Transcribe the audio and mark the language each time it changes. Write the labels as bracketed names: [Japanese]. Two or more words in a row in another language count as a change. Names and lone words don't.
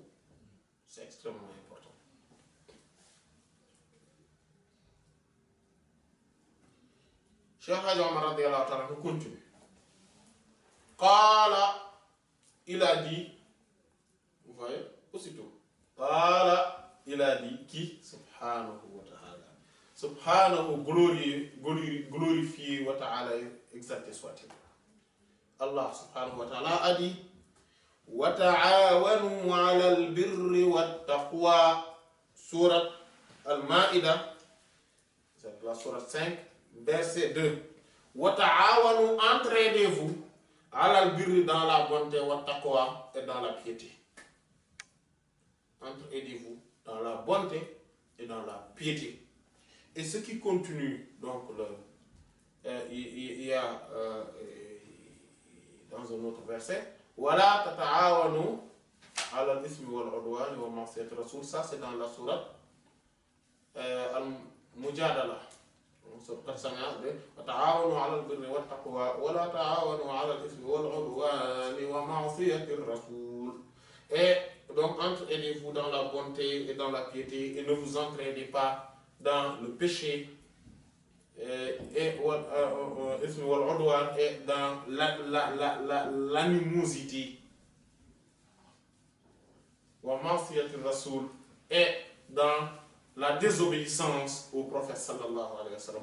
[French] C'est extrêmement important. Cheikh Hadj Omar [Arabic] رضي الله تعالى [French] nous continue. Qala, il a dit, vous voyez, aussitôt. Qala, il a dit, qui? [Arabic] سبحانه وتعالى. [French] Subhanahu, glorifié [Arabic] وتعالى, [French] exalté soit-il. Allah [Arabic] سبحانه وتعالى [French] a dit, [Arabic] وتعاونوا على البر والتقوى. [French] Sourate Al-Ma'idah, c'est la sourate 5, verset 2. [Arabic] وتعاونوا, [French] entraidez-vous, [Arabic] على البر, [French] dans la bonté, wat-taqwa, et dans la piété. Entraidez-vous dans la bonté et dans la piété. Et ce qui continue, donc, il y a dans un autre verset, [Arabic] ولا تتعاونوا على الإثم والعدوان ومعصية الرسول. [French] Ça, c'est dans la sourate Al-Mujadala. [Arabic] وتعاونوا على البر والتقوى ولا تعاونوا على الإثم والعدوان ومعصية الرسول. [French] Et donc, entraidez-vous dans la bonté et dans la piété et ne vous entraidez pas dans le péché et dans l'animosité, et dans la désobéissance au prophète [Arabic] صلى الله عليه وسلم.